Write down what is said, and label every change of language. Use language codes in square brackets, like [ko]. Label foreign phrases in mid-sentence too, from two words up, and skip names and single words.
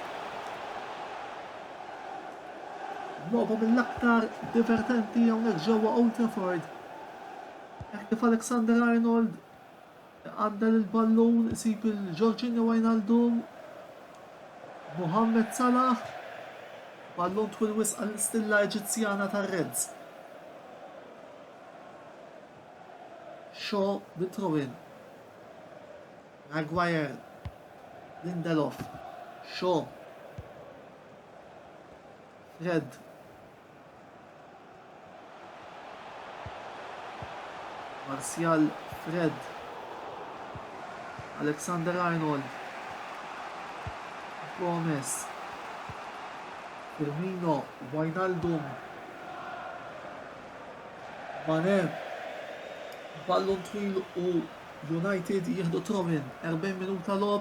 [mt] Logħba mill-aktar divertenti hawnhekk ġewwa Old Trafford. Hekk kif Alexander Arnold għaddel il-ballun isib il-Jorginho Wijnaldum. Mohamed Salah. Ballun twil wisq għall-istilla Eġizzjana tar-Reds. Shaw bit-throw-in. Maguire. Lindelof. Shaw. Fred. Martial. Fred. Alexander Arnold. Gomez, Firmino, Wijnaldum, Mane, ballon twil u United jieħdu throw-in, 40 minuta lob.